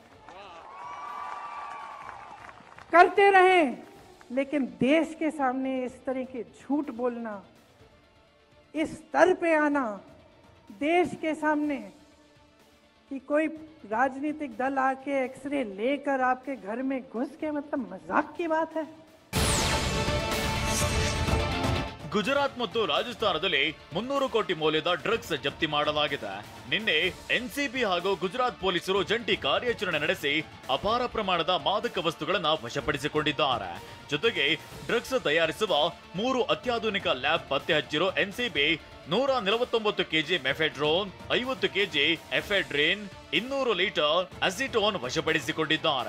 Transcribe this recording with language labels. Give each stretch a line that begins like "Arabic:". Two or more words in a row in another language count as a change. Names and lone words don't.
Hindi: करते रहे, लेकिन देश के सामने इस तरह के झूठ बोलना, इस स्तर पे आना देश के सामने कि कोई राजनीतिक दल आके एक्सरे लेकर आपके घर में घुस के, मतलब मजाक की बात है.
Kannada: ಗುಜರಾತ್ ಮತ್ತು ರಾಜಸ್ಥಾನದಲ್ಲಿ 300 ಕೋಟಿ ಮೌಲ್ಯದ ಡ್ರಗ್ಸ್ ಜಪ್ತಿ ಮಾಡಲಾಗಿದೆ. ನಿನ್ನೆ ಎನ್ಸಿಬಿ ಹಾಗೂ ಗುಜರಾತ್ ಪೊಲೀಸರು ಜಂಟಿ ಕಾರ್ಯಾಚರಣೆ ನಡೆಸಿ ಅಪಾರ ಪ್ರಮಾಣದ ಮಾದಕ ವಸ್ತುಗಳನ್ನು ವಶಪಡಿಸಿಕೊಂಡಿದ್ದಾರೆ. ಜೊತೆಗೆ ಡ್ರಗ್ಸ್ ತಯಾರಿಸುವ 3 ಅತ್ಯಾಧುನಿಕ ಲ್ಯಾಬ್ ಪತ್ತೆ ಹಚ್ಚಿರೋ ಎನ್ಸಿಬಿ 149 ಕೆಜಿ ಮೆಫೆಡ್ರೋನ್, 50 ಕೆಜಿ ಎಫೆಡ್ರಿನ್, 200 ಲೀಟರ್ ಅಸಿಟೋನ್ ವಶಪಡಿಸಿಕೊಂಡಿದ್ದಾರೆ.